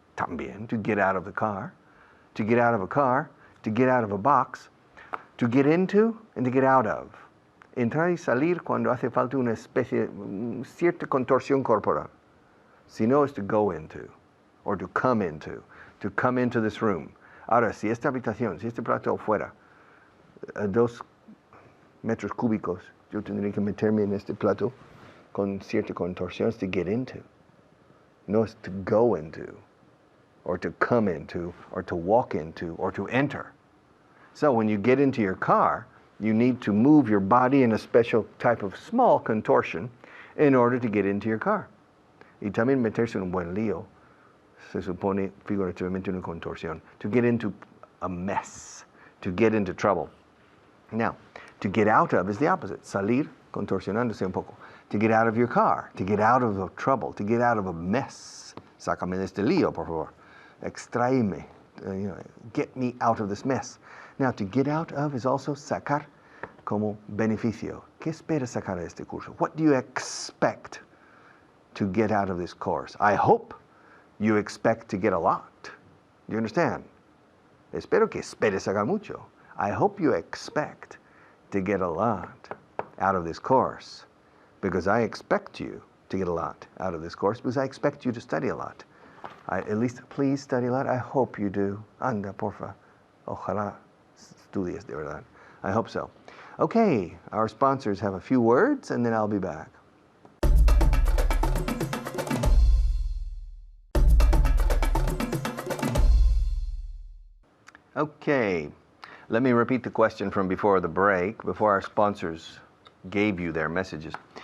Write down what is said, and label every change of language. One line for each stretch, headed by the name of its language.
English: También, to get out of the car. To get out of a car. To get out of a box. To get into and to get out of.
Spanish: Entrar y salir cuando hace falta una especie, cierta contorsión corporal. Si no, es
English: to go into, or to come into this room.
Spanish: Ahora, si esta habitación, si este plato fuera a 2 metros cúbicos, yo tendría que meterme en este plato con cierta contorsión, es
English: to get into.
Spanish: No es
English: to go into, or to come into, or to walk into, or to enter. So when you get into your car, you need to move your body in a special type of small contortion in order to get into your car.
Spanish: Y también meterse en un buen lío, se supone figurativamente una contorsión,
English: to get into a mess, to get into trouble. Now, to get out of is the opposite,
Spanish: salir, contorsionándose un poco.
English: To get out of your car, to get out of a trouble, to get out of a mess.
Spanish: Sácame de este lío, por favor. Extráeme,
English: get me out of this mess. Now, to get out of is also
Spanish: sacar como beneficio. ¿Qué esperas sacar de este curso?
English: What do you expect to get out of this course? I hope you expect to get a lot. Do you understand?
Spanish: Espero que esperes sacar mucho.
English: I hope you expect to get a lot out of this course, because I expect you to get a lot out of this course, because I expect you to study a lot. At least please study a lot. I hope you do.
Spanish: Anda, porfa. Ojalá estudies de verdad.
English: I hope so. Okay, our sponsors have a few words, and then I'll be back. Okay, let me repeat the question from before the break, before our sponsors gave you their messages.